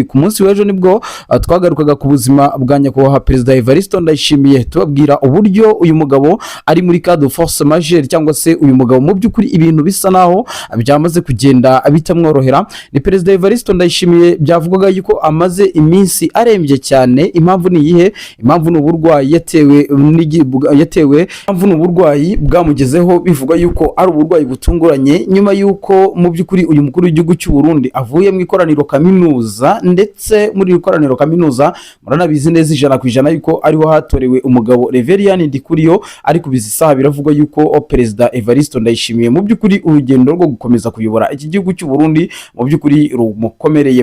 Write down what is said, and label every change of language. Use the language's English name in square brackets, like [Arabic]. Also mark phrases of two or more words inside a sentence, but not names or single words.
[Kinyarwanda] Ku munsi w'ejo nibwo twagarukaga ku buzima bwa nyakubahwa Perezida Evariste Ndayishimiye, tubabwira uburyo uyu mugabo ari muri [French] cas de force majeure, [Kinyarwanda] cyangwa se uyu mugabo mu by'ukuri ibintu bisa naho byamaze kugenda bitamworohera. Ni Perezida Evariste Ndayishimiye byavugwaga yuko amaze iminsi arembye cyane. Impamvu ni iyihe? Impamvu ni uburwayi yatewe n'uburwayi bwamugezeho, bivuga yuko ari uburwayi butunguranye, nyuma yuko mu by'ukuri uyu mukuru w'igihugu cy'u Burundi avuye mu ikoraniro kaminuza, ndetse muri ikoraniro kaminuza muranabizi neza 100% yuko ariho hatorewe umugabo Reverien Ndikuriyo, ariko bizi saha biravugwa yuko Perezida Evariste Ndayishimiye mu by'ukuri urugendo rwo gukomeza kuyobora iki gihugu cy'u Burundi mu by'ukuri rumukomereye.